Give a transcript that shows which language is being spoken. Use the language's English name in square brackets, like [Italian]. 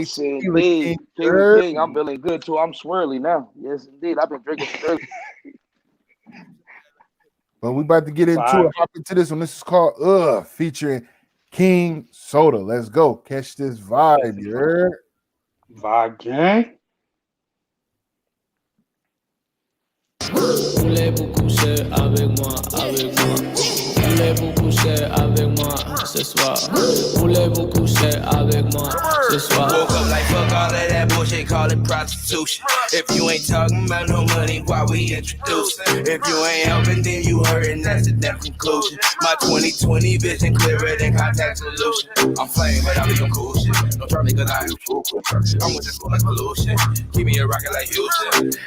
[English] TequilaKing. I'm feeling good too. I'm swirly now. Yes, indeed. I've been drinking early. But we about to get into it. Hop into this one. This is called featuring King Soda. Let's go. Catch this vibe, you heard? Vibe gang. [French] Voulez beaucoup, c'est avec moi, avec moi. Voulez-vous coucher avec moi ce soir? Voulez-vous coucher avec moi ce soir? [English] Woke up like fuck all of that bullshit, call it prostitution. If you ain't talking about no money, why we introduce? If you ain't helping, then you hurting, that's the damn conclusion. My 2020 vision clearer than contact solution. I'm flame, but I be on cool shit. Don't try me cause I am cool. I'm with the school like pollution. Keep me a rocket like Houston.